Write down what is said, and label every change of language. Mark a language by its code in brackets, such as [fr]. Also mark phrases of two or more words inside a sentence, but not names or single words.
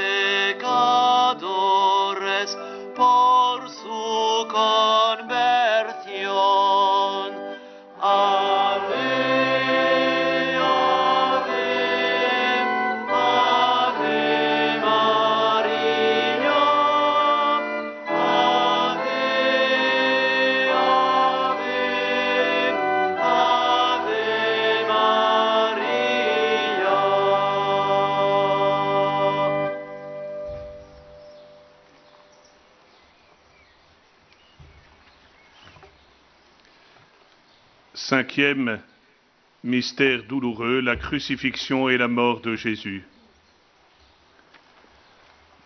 [es] pecadores, por su conversión. [la] Ave, ave, ave María. Ave, ave, ave María. [fr] Cinquième mystère douloureux, la crucifixion et la mort de Jésus.